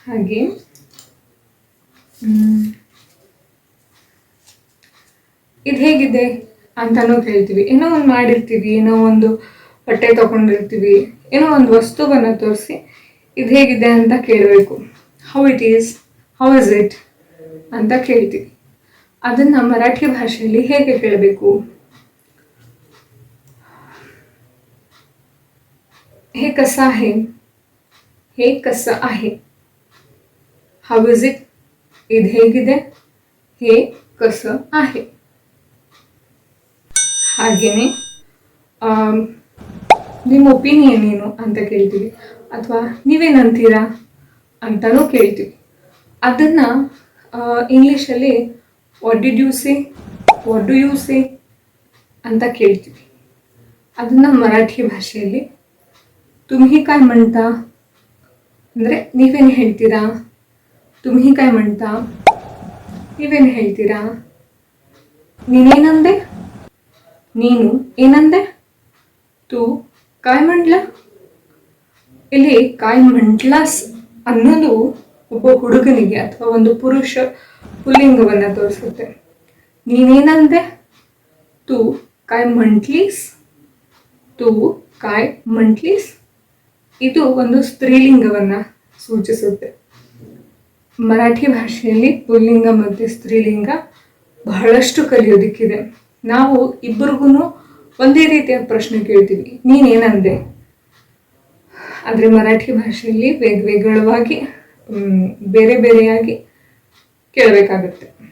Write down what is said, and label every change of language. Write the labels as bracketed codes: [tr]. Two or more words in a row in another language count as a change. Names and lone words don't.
[kn] ಹಾಗೆ ಇದು ಹೇಗಿದೆ ಅಂತಾನೂ ಕೇಳ್ತೀವಿ. ಏನೋ ಒಂದು ಮಾಡಿರ್ತೀವಿ, ಏನೋ ಒಂದು ಬಟ್ಟೆ ತಗೊಂಡಿರ್ತೀವಿ, ಏನೋ ಒಂದು ವಸ್ತುವನ್ನು ತೋರಿಸಿ ಇದು ಹೇಗಿದೆ ಅಂತ ಕೇಳಬೇಕು. [en] how is it [kn] ಅಂತ ಕೇಳ್ತೀವಿ. ಅದನ್ನು ಮರಾಠಿ ಭಾಷೆಯಲ್ಲಿ ಹೇಗೆ ಕೇಳಬೇಕು? [mr] हे कसं आहे? हे कसं आहे? [en] How is it? [kn] ಇದು ಹೇಗಿದೆ? [mr] हे कसं आहे? [kn] ಹಾಗೇನೆ ನಿಮ್ಮ ಒಪಿನಿಯನ್ ಏನು ಅಂತ ಕೇಳ್ತೀವಿ, ಅಥವಾ ನೀವೇನಂತೀರಾ ಅಂತಲೂ ಕೇಳ್ತೀವಿ. ಅದನ್ನು ಇಂಗ್ಲೀಷಲ್ಲಿ [en] what did you say, what do you say [kn] ಅಂತ ಕೇಳ್ತೀವಿ. ಅದನ್ನು ಮರಾಠಿ ಭಾಷೆಯಲ್ಲಿ [mr] तुम्ही काय म्हणता [kn] ಅಂದರೆ ನೀವೇನು ಹೇಳ್ತೀರಾ, [mr] तुम्ही काय म्हणता [kn] ನೀವೇನು ಹೇಳ್ತೀರಾ, ನೀನೇನಂದೆ, ನೀನು ಏನಂದೆ, [mr] तू काय म्हटला. [kn] ಇಲ್ಲಿ [mr] काय म्हटलास [kn] ಅನ್ನೋದು ಒಬ್ಬ ಹುಡುಗನಿಗೆ ಅಥವಾ ಒಂದು ಪುರುಷ ಪುಲ್ಲಿಂಗವನ್ನು ತೋರಿಸುತ್ತೆ. ನೀನೇನಂದೆ, [mr] तू काय म्हटलीस, तू काय म्हटलीस [kn] ಇದು ಒಂದು ಸ್ತ್ರೀಲಿಂಗವನ್ನು ಸೂಚಿಸುತ್ತೆ. ಮರಾಠಿ ಭಾಷೆಯಲ್ಲಿ ಪುಲ್ಲಿಂಗ ಮತ್ತು ಸ್ತ್ರೀಲಿಂಗ ಬಹಳಷ್ಟು ಕಲಿಯೋದಕ್ಕಿದೆ. ನಾವು ಇಬ್ಬರಿಗೂ ಒಂದೇ ರೀತಿಯ ಪ್ರಶ್ನೆ ಕೇಳ್ತೀವಿ, ನೀನೇನಂದೆ. ಆದರೆ ಮರಾಠಿ ಭಾಷೆಯಲ್ಲಿ ವೇಗವಾಗಿ ಬೇರೆ ಬೇರೆಯಾಗಿ ಕೇಳಬೇಕಾಗುತ್ತೆ.